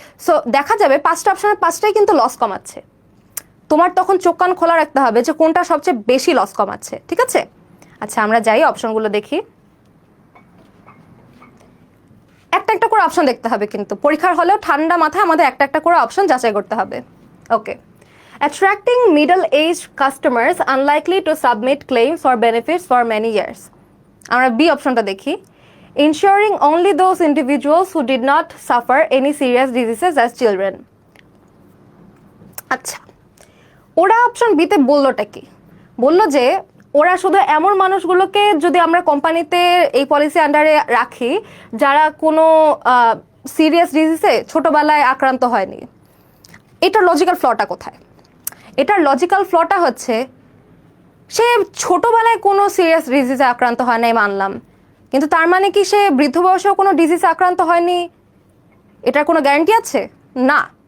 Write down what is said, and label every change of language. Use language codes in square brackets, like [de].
[bn] So দেখা যাবে 5টা অপশনের 5টাই কিন্তু লস কমাচ্ছে। তোমার তখন চোখ কান খোলা রাখতে হবে যে কোনটা সবচেয়ে বেশি লস কমাচ্ছে। ঠিক আছে? আচ্ছা, আমরা যাই অপশনগুলো দেখি। একটা একটা করে অপশন দেখতে হবে, কিন্তু পরীক্ষার হলেও ঠান্ডা মাথায় আমাদের একটা একটা করে অপশন যাচাই করতে হবে। [en] Okay, attracting middle-aged customers unlikely to submit claims or benefits for many years. [bn] আমরা বি অপশনটা দেখি, [en] ensuring only those individuals who did not suffer any serious diseases as children. [bn] আচ্ছা, ওরা অপশন বিতে বললোটা কি? বললো যে ওরা শুধু এমন মানুষগুলোকে যদি আমরা কোম্পানিতে এই পলিসি আন্ডারে রাখি যারা কোনো সিরিয়াস ডিজিজে ছোটবেলায় আক্রান্ত হয়নি। এটার লজিক্যাল ফ্লটা কোথায়? এটার লজিক্যাল ফ্লটা হচ্ছে সে ছোটবেলায় কোনো সিরিয়াস ডিজিজে আক্রান্ত হয় নাই মানলাম, কিন্তু তার মানে কি সে বৃদ্ধ বয়সেও কোনো ডিজিজে আক্রান্ত হয়নি? এটার কোনো গ্যারান্টি আছে? না।